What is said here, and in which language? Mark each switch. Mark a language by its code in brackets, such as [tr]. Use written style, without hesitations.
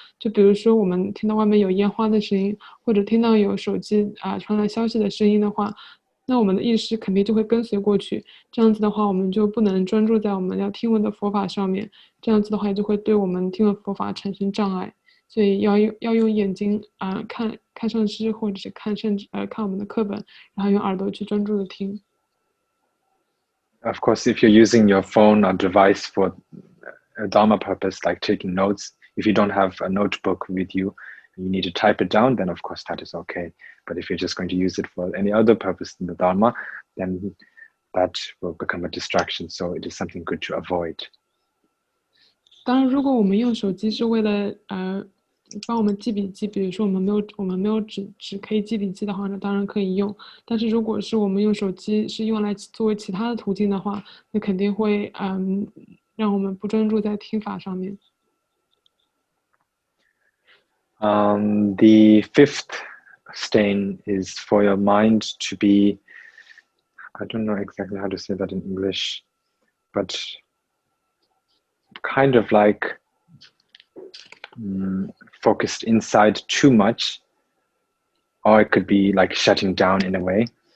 [zh] 就比如说我们听到外面有烟花的声音，或者听到有手机传来消息的声音的话，那我们的意识肯定就会跟随过去。这样子的话，我们就不能专注在我们要听闻的佛法上面。这样子的话，就会对我们听闻佛法产生障碍。所以要用眼睛看上师，或者是看我们的课本，然后用耳朵去专注的听。 [en] Of course, if you're using your phone or device for a Dharma purpose, like taking notes, if you don't have a notebook with you, you need to type it down, then of course that is okay. But if you're just going to use it for any other purpose in the Dharma, then that will become a distraction. So it is something good to avoid. [zh] 当然，如果我们用手机是为了帮我们记笔记，比如说我们没有纸可以记笔记的话，那当然可以用。但是如果是我们用手机是用来作为其他的途径的话，那肯定会让我们不专注在听法上面。 [en] The 5th stain is for your mind to be, I don't know exactly how to say that in English, but kind of like focused inside too much, or it could be like shutting down in a way.